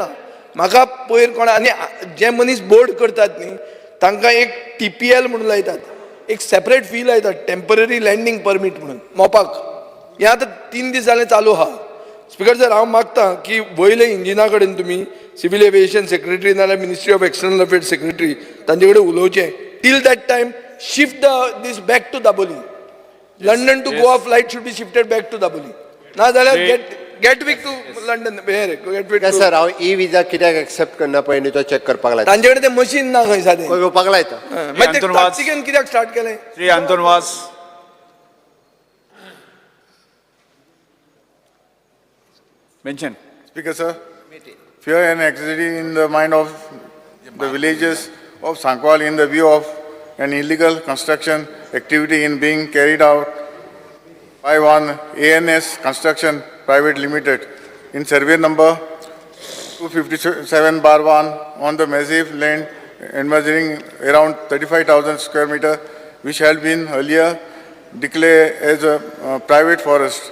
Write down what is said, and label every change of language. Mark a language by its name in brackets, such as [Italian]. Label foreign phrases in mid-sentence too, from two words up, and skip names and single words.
[Konkani] म्हाका पयर कोणा आनी जे मनीस बोर्ड करतात न्ही तांकां एक TPL म्हणून लायतात, एक सेपरेट फी लायतात, [English] temporary landing permit [Konkani] म्हणून मोपाक. हें आतां 3 दीस जालें चालू आहा. [English] Speaker sir, [Konkani] हांव मागतां की वयले इंजिना कडेन तुमी [English] civil aviation secretary [Konkani] नाल्यार मिनिस्ट्री ऑफ एक्सटर्नल अफेर्स सेक्रेटरी तांचे कडेन उलोवचें. [English] till that time shift this back to दाबोली. London to Goa flight should be shifted back to Daboli. [Konkani] ना जाल्यार [English] Gatwick to London. Gatwick to. [Konkani] सर, हांव ई विजा कित्याक एक्सेप्ट करना पळय तो चेक करपाक लायता. तांचे कडेन तें मशीन ना खंय सादें. घेवपाक लायता. मागीर ते ताकतिकेन कित्याक स्टार्ट केलें? श्री आंतोन वास. [English] Mention. Speaker, sir. Fear and anxiety in the mind of the villagers of Sankwal in the view of an illegal construction activity in being carried out by one ANS Construction Private Limited in survey number 257/1 on the massive land encompassing around 35,000 square meter, which had been earlier declared as a private forest.